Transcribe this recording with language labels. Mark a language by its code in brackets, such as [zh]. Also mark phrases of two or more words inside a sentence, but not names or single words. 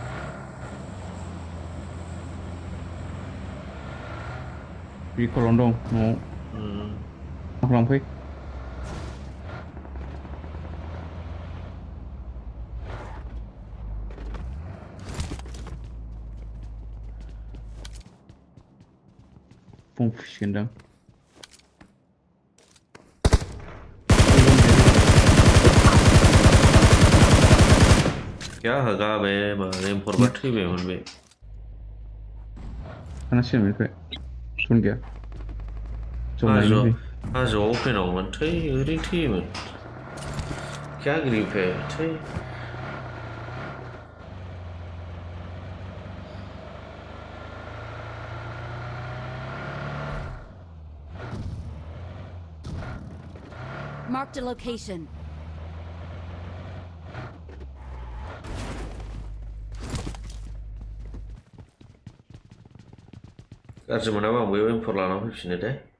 [brx] रिकलावनो दं न'आव मा खालामफै फुं फुसिगोनदां [hi] क्या होगा [brx] बे एम्फरबा थैबायमोन बे थानांसिगोन बेनिफ्राय सम गैया हाजोआव अपेनावमोन थै ओरैनो थैयोमोन [hi] क्या ग्रिप है [brx] थै [en] Marked a location. [brx] गाज्रि मोनाबा आं बैयाव एम्फर लाना फैफिनो दे